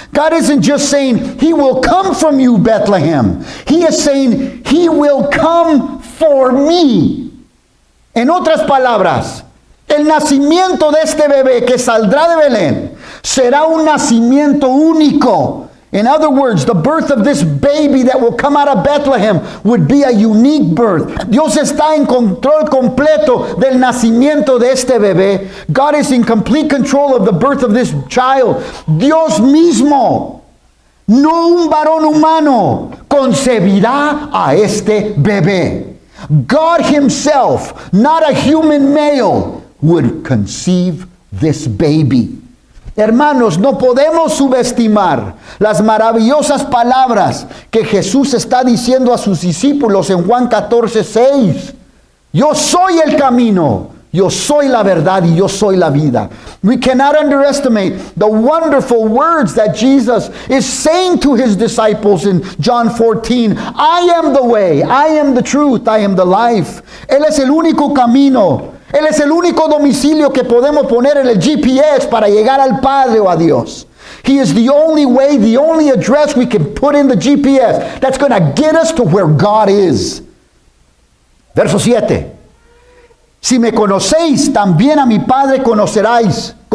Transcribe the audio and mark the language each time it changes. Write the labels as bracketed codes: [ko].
[en] God isn't just saying, he will come from you, Bethlehem. He is saying, he will come for me. [es] En otras palabras, el nacimiento de este bebé que saldrá de Belén será un nacimiento único. [en] In other words, the birth of this baby that will come out of Bethlehem would be a unique birth. [es] Dios está en control completo del nacimiento de este bebé. [en] God is in complete control of the birth of this child. [es] Dios mismo, no un varón humano, concebirá a este bebé. [en] God himself, not a human male, would conceive this baby. [es] Hermanos, no podemos subestimar las maravillosas palabras que Jesús está diciendo a sus discípulos en Juan 14:6. Yo soy el camino, yo soy la verdad y yo soy la vida. [en] We cannot underestimate the wonderful words that Jesus is saying to his disciples in John 14. I am the way, I am the truth, I am the life. [es] Él es el único camino. Él es el único domicilio que podemos poner en el GPS para llegar al Padre o a Dios. [en] He is the only way, the only address we can put in the GPS that's going to get us to where God is. [es] Verso 7. Si me conocéis, también a mi Padre conoceríais.